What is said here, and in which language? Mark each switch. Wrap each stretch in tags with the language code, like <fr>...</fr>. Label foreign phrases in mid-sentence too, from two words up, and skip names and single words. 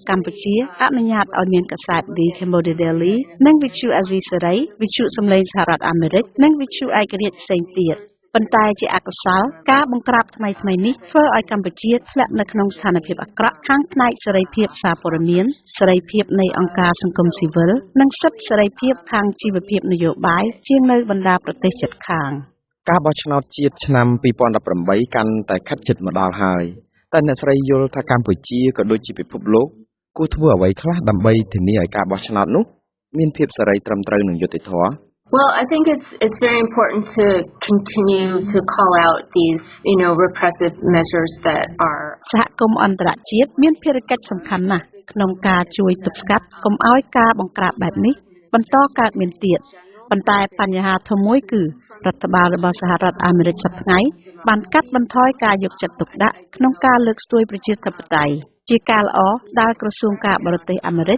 <km>កម្ពុជាអនុញ្ញាតឲ្យមានកាសែត The Cambodia Daily និងវិទ្យុអាស៊ីសេរីវិទ្យុសំឡេងសហរដ្ឋអាមេរិកនិងវិទ្យុឯករាជ្យផ្សេងទៀតប៉ុន្តែជាអកុសលការបង្ក្រាបថ្មីៗនេះធ្វើឲ្យកម្ពុជាធ្លាក់នៅក្នុងស្ថានភាពអាក្រក់ខាងផ្នែកសេរីភាពសារព័ត៌មានសេរីភាពនៃអង្គការសង្គមស៊ីវិលនិងសិទ្ធិសេរីភាពខាងជីវភាពនយោបាយជាងនៅបណ្ដាប្រទេសជិតខាង ការបោះឆ្នោតជាតិឆ្នាំ2018កាន់តែខិតជិតមកដល់ហើយតែអ្នកស្រីយល់ថាកម្ពុជាក៏ដូចជាពិភពលោកគួរធ្វើអ្វីខ្លះដើម្បីធានាឲ្យការបោះឆ្នោតនោះមានភាពសេរីត្រឹមត្រូវនិងយុត្តិធម៌</km> <en>Well, I think it's very important to continue to call out these, repressive measures that are</en> <km>សហគមន៍អន្តរជាតិមានភារកិច្ចសំខាន់ណាស់ក្នុងការជួយទប់ស្កាត់កុំឲ្យការបង្ក្រាបបែបនេះបន្តកើតមានទៀតប៉ុន្តែបញ្ហាធំមួយគឺរដ្ឋបាលរបស់សហរដ្ឋអាមេរិកសប្តាហ៍ថ្ងៃបានកាត់បន្ថយការយកចិត្តទុកដាក់ក្នុងការលើកស្ទួយប្រជាធិបតេយ្យជាការល្អដែលក្រសួងការបរទេសអាមេរិក</km>